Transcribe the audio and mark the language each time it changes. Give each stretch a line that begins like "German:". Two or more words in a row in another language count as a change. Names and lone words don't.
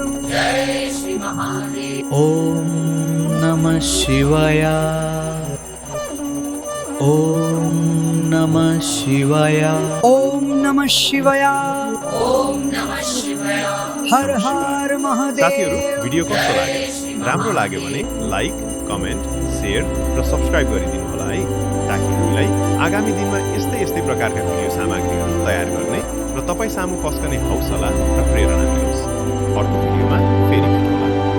Sanskrit: जय श्री महादेव। ओम नमः शिवाय। ओम नमः शिवाय। ओम नमः शिवाय। ओम नमः शिवाय। हर हर महादेव।
Nepali: साथीहरू, भिडियो कस्तो लाग्यो? राम्रो लाग्यो भने लाइक, कमेन्ट, शेयर र सब्सक्राइब गरिदिनु होला है, ताकि हामीलाई आगामी दिनमा यस्तै प्रकारका भिडियो सामग्रीहरू तयार गर्ने र तपाईँ सामु पस्कने हौसला र प्रेरणा मिलोस्। अर्को भिडियोमा फेरि भेटौँला।